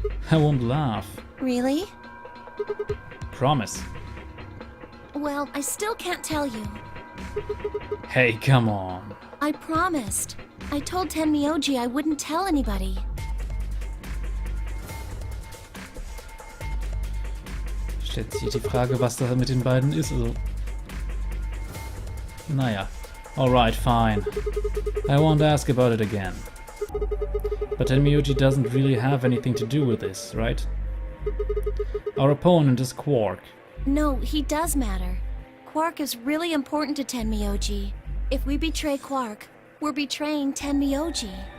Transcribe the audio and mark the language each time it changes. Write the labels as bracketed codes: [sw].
[en] I won't laugh. Really? Promise. Well, I still can't tell you. Hey, come on. I promised. I told Tenmyoji I wouldn't tell anybody. [de] Stellt sich die Frage, was da mit den beiden ist. Also. [en] Naja. Alright, fine. I won't ask about it again. But Tenmyoji doesn't really have anything to do with this, right? Our opponent is Quark. No, he does matter. Quark is really important to Tenmyoji. If we betray Quark, we're betraying Tenmyoji.